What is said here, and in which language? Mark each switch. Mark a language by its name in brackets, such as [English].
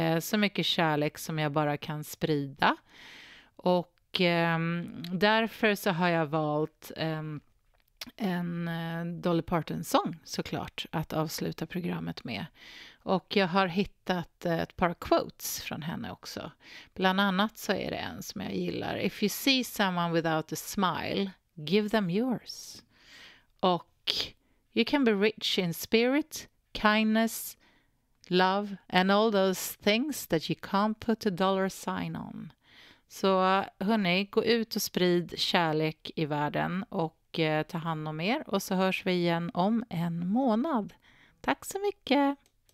[Swedish] Så mycket kärlek som jag bara kan sprida. Och därför så har jag valt en Dolly Parton-sång, såklart, att avsluta programmet med. Och jag har hittat ett par quotes från henne också. Bland annat så är det en som jag gillar. [English] If you see someone without a smile, give them yours. Och you can be rich in spirit, kindness, love and all those things that you can't put a dollar sign on. [Swedish] Så hörni, gå ut och sprid kärlek i världen och ta hand om er. Och så hörs vi igen om en månad. Tack så mycket!